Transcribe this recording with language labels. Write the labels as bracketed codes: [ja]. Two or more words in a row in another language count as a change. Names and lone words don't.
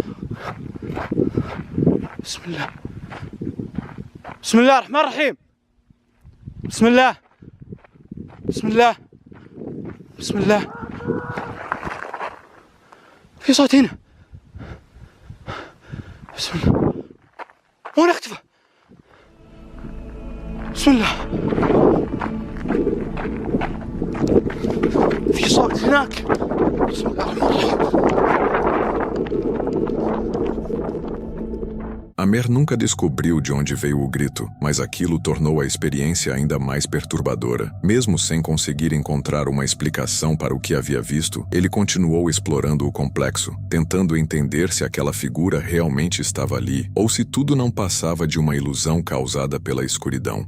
[ar] بسم الله بسم الله الرحمن الرحيم بسم الله بسم الله بسم الله في صوت هنا بسم الله وين اختفى بسم الله في صوت هناك بسم الله الرحمن الرحيم [pt] Amer nunca descobriu de onde veio o grito, mas aquilo tornou a experiência ainda mais perturbadora. Mesmo sem conseguir encontrar uma explicação para o que havia visto, ele continuou explorando o complexo, tentando entender se aquela figura realmente estava ali, ou se tudo não passava de uma ilusão causada pela escuridão.